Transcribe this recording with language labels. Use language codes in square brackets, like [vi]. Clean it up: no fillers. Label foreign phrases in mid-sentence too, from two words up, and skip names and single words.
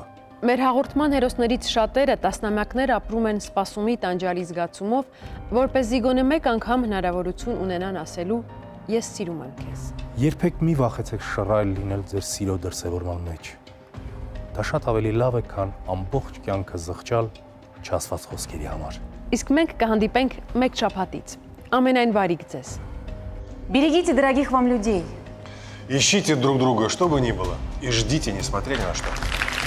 [hy] Մեր հաղորդման հերոսներից շատերը տասնամյակներ ապրում են սպասումի տանջալի զգացումով, որպեսզի գոնե մեկ անգամ հնարավորություն ունենան ասելու «Ես սիրում եմ քեզ»։ Երբեք մի վախեցեք շռայլ լինել ձեր սիրո դրսևորման մեջ։ Դա շատ ավելի լավ է, քան ամբողջ կյանքը զղջալ չասված խոսքերի համար։ Իսկ մենք կհանդիպենք մեկ շաբաթից։ Ամենայն բարիք ձեզ։ [ru] Берегите дорогих вам людей. Ищите друг друга, что бы ни было, и ждите, несмотря ни на что.